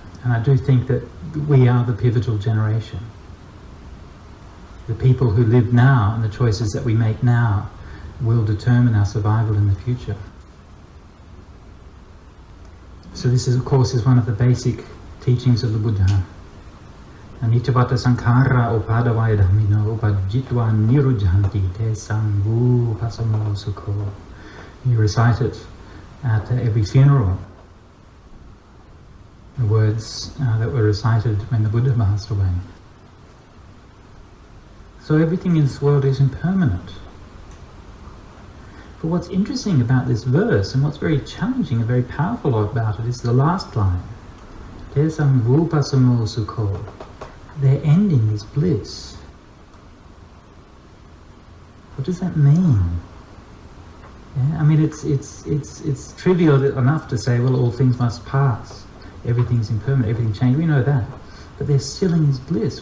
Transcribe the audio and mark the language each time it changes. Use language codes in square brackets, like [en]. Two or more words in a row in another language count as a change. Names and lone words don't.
[en] And I do think that we are the pivotal generation. The people who live now and the choices that we make now will determine our survival in the future. So this is, of course, is one of the basic teachings of the Buddha. [pi] Anicca sankhara upadavaya dhammino upajjitva nirujhanti te sanghu pasamo sukho. [en] You recite it at every funeral. The words that were recited when the Buddha passed away. So everything in this world is impermanent. But what's interesting about this verse, and what's very challenging and very powerful about it, is the last line. [pi] Te sanghu pasamo sukho. [en] Their ending is bliss. What does that mean? Yeah, I mean, it's trivial enough to say, well, all things must pass. Everything's impermanent, everything changes. We know that. But their stilling is bliss.